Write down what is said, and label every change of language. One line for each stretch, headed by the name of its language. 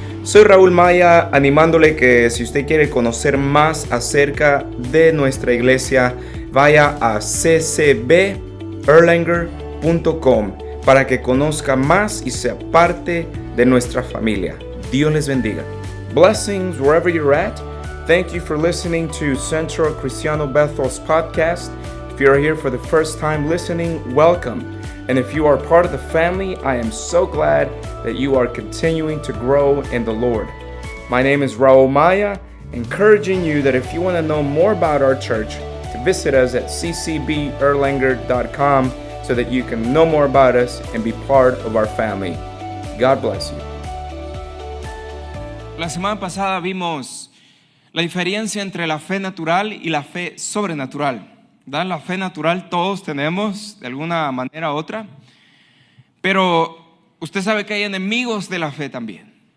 Spanish: Soy Raúl Maya, animándole que si usted quiere conocer más acerca de nuestra iglesia, vaya a ccberlanger.com para que conozca más y sea parte de nuestra familia. Dios les bendiga.
English: Blessings wherever you're at. Thank you for listening to Centro Cristiano Bethel's podcast. If you're here for the first time listening, welcome. And if you are part of the family, I am so glad that you are continuing to grow in the Lord. My name is Raul Maya, encouraging you that if you want to know more about our church, to visit us at ccberlanger.com so that you can know more about us and be part of our family. God bless you.
Spanish: La semana pasada vimos la diferencia entre la fe natural y la fe sobrenatural. ¿Verdad? La fe natural todos tenemos de alguna manera u otra, pero usted sabe que hay enemigos de la fe también.